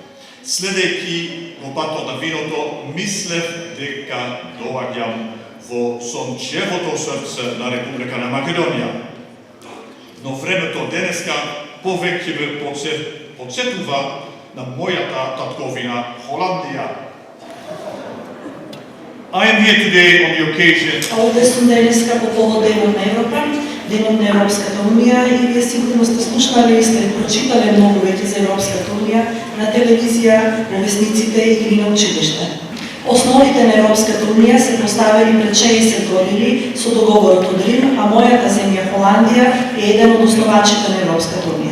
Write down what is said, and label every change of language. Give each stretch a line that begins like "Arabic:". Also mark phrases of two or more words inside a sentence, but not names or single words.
Macedonian: Следејќи го патот на виното, мислев дека доаѓам во сончевото срце на Република на Македонија. Но времето денеска повеќе ме подсетува на мојата татковина Холандија.
English: I am here today on the occasion.
Macedonian: Овде сум денеска по повод Денот на Европа, Денот на Европската Унија, и вие сигурно сте слушнале и сте прочитале многу веќе за Европската Унија на телевизија, во весниците или на училиште. Основите на Европската Унија се поставени пред 60 години со договорот од Рим, а мојата земја Холандија е еден од основачите на Европската Унија.